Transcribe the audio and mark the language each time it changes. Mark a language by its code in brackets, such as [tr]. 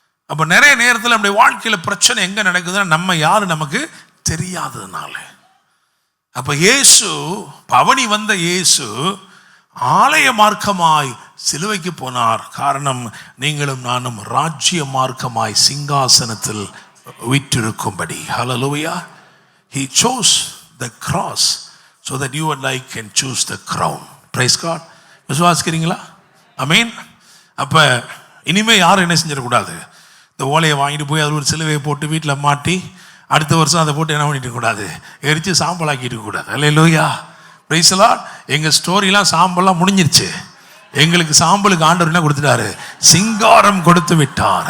[ta] அப்போ நிறைய நேரத்தில் நம்முடைய வாழ்க்கையில் பிரச்சனை எங்கே நடக்குதுன்னா நம்ம யாரு நமக்கு தெரியாததுனால. அப்போ இயேசு, பவனி வந்த இயேசு ஆலய மார்க்கமாய் சிலுவைக்கு போனார். காரணம், நீங்களும் நானும் ராஜ்ய மார்க்கமாய் சிங்காசனத்தில் விற்றிருக்கும்படி. ஹல்லேலூயா. [en] He chose the cross so that you and I can choose the crown. Praise God. [ta] விசுவாசிக்கிறீங்களா? ஆமென். அப்போ இனிமே யாரும் என்ன செஞ்சிடக்கூடாது, இந்த ஓலையை வாங்கிட்டு போய் அது ஒரு சிலுவையை போட்டு வீட்டில் மாட்டி அடுத்த வருஷம் அதை போட்டு என்ன பண்ணிட்டு கூடாது, எரித்து சாம்பலாக்கிட்டு கூடாது. அல்லேலூயா, பிரைஸ் தி லார்ட். எங்கள் ஸ்டோரிலாம் சாம்பல்லாம் முடிஞ்சிருச்சு. எங்களுக்கு சாம்பலுக்கு ஆண்டவர் என்ன கொடுத்துட்டாரு, சிங்காரம் கொடுத்து விட்டார்.